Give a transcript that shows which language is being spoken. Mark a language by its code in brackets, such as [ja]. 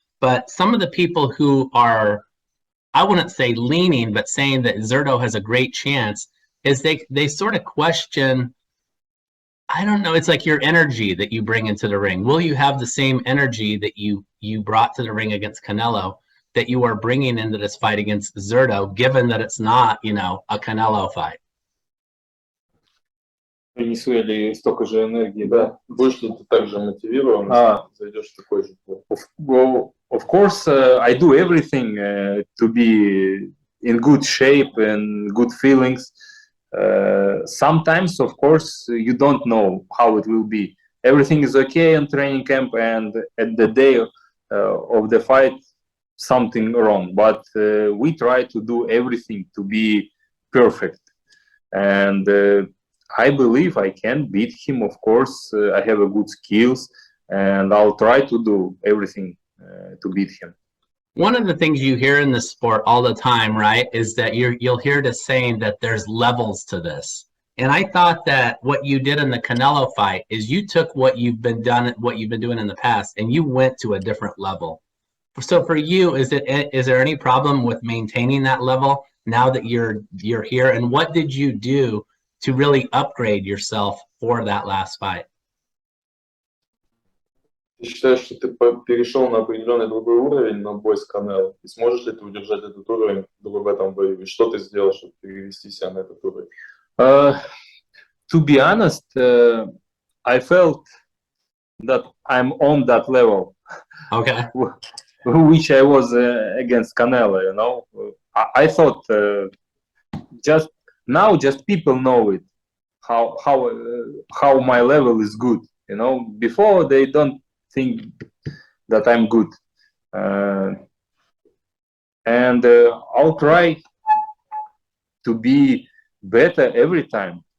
[en] But some of the people who are, I wouldn't say leaning, but saying that Zurdo has a great chance is they sort of question, I don't know, it's like your energy that you bring into the ring. Will you have the same energy that you brought to the ring against Canelo that you are bringing into this fight against Zurdo, given that it's not, a Canelo fight? [ru] Принесу ли столько же энергии, да? Будешь ли ты также мотивирован, зайдешь в такой же клуб? [en] Well, of course, I do everything to be in good shape and good feelings. Sometimes, of course, you don't know how it will be. Everything is okay in training camp, and at the day of the fight, something wrong. But we try to do everything to be perfect. And I believe I can beat him, of course. I have a good skills, and I'll try to do everything to beat him. One of the things you hear in the sport all the time, right, is that you'll hear this saying that there's levels to this. And I thought that what you did in the Canelo fight is you took what you've been doing in the past, and you went to a different level. So for you, is there any problem with maintaining that level now that you're here? And what did you do to really upgrade yourself for that last fight? [ru] Ты считаешь, что ты перешел на определенный другой уровень на бой с Канело? И сможешь ли ты удержать этот уровень в этом бою? И что ты сделал, чтобы перевести себя на этот уровень? [en] To be honest, I felt that I'm on that level. Okay. Which I was against Canelo, I thought just people know it, how my level is good, Before they don't think that I'm good, and I'll try to be better every time.